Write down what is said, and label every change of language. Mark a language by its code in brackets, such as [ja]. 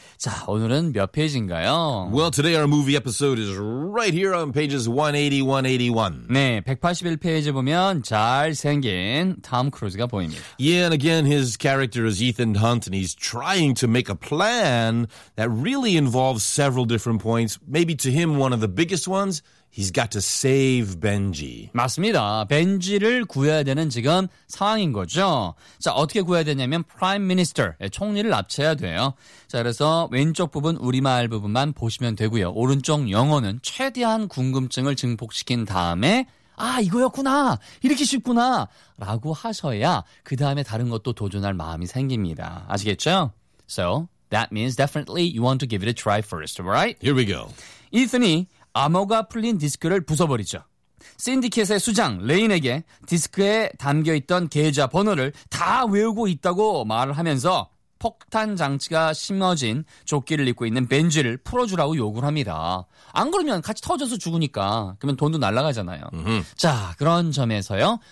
[ko] 자, 오늘은 몇 페이지인가요? [en] Well, today our movie episode is right here on pages 180, 181. [ko] 네, 181페이지 보면 잘생긴 톰 크루즈가 보입니다. [en] Yeah, and again, his character is Ethan Hunt, and he's trying to make a plan that really involves several different points. Maybe to him, one of the biggest ones, he's got to save Benji. [ko] 맞습니다. 벤지를 구해야 되는 지금 상황인 거죠. 자, 어떻게 구해야 되냐면 [en] Prime Minister, [ko] 총리를 납치해야 돼요. 자, 그래서 왼쪽 부분 우리말 부분만 보시면 되고요. 오른쪽 영어는 최대한 궁금증을 증폭시킨 다음에 아, 이거였구나. 이렇게 쉽구나. 라고 하셔야 그 다음에 다른 것도 도전할 마음이 생깁니다. 아시겠죠? [en] So, that means definitely you want to give it a try first, right? Here we go. [ko] Ethan이 암호가 풀린 디스크를 부숴버리죠. 신디켓의 수장 레인에게 디스크에 담겨있던 계좌 번호를 다 외우고 있다고 말을 하면서 폭탄 장치가 심어진 조끼를 입고 있는 벤지를 풀어주라고 요구를 합니다. 안 그러면 같이 터져서 죽으니까 그러면 돈도 날아가잖아요. 자, 그런 점에서요.